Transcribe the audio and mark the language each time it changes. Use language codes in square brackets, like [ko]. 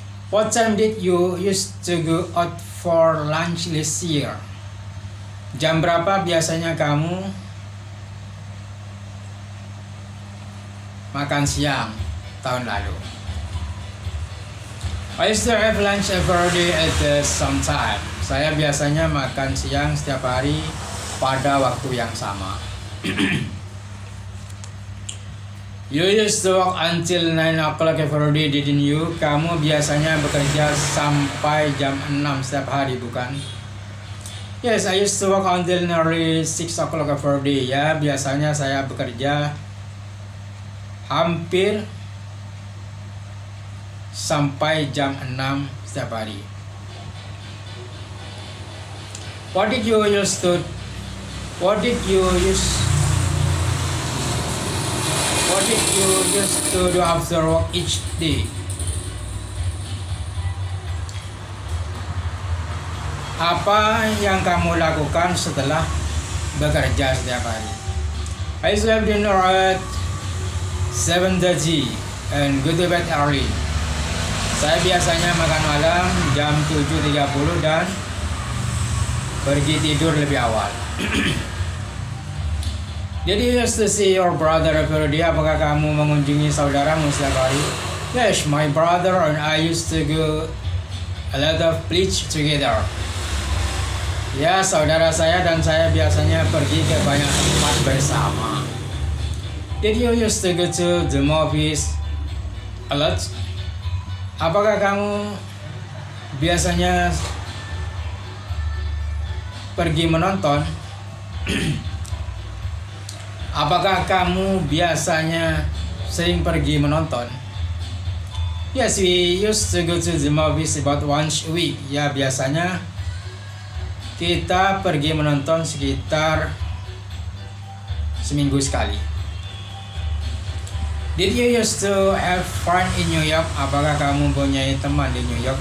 [en] What time did you used to go out for lunch this year? [id] Jam berapa biasanya kamu makan siang tahun lalu? [en] I used to have lunch every day at some time. [id] Saya biasanya makan siang setiap hari pada waktu yang sama. [en] You used to work until 9 o'clock every day, didn't you? [id] Kamu biasanya bekerja sampai jam 6 setiap hari, bukan? [en] Yes, I used to work until nearly 6 o'clock every day. [id] Ya, biasanya saya bekerja hampir sampai jam 6 setiap hari. [en] What did you used to do after work each day? [id] Apa yang kamu lakukan setelah bekerja setiap hari? [en] I used to have dinner at 7:30 and go to bed early. [id] Saya biasanya makan malam jam 7.30 dan pergi tidur lebih awal. [en] Did you used to see your brother every day? [id] Apakah kamu mengunjungi saudaramu setiap hari? [en] Yes, my brother and I used to go a lot of places together. [id] Ya, saudara saya dan saya biasanya pergi ke banyak tempat bersama. [en] Did you used to go to the movies a lot? [id] Apakah kamu biasanya pergi menonton? Apakah kamu biasanya sering pergi menonton? [en] Yes, we used to go to the movies about once a week. [id] Ya, biasanya kita pergi menonton sekitar seminggu sekali. [en] Did you used to have fun in New York? [id] Apakah kamu mempunyai teman di New York?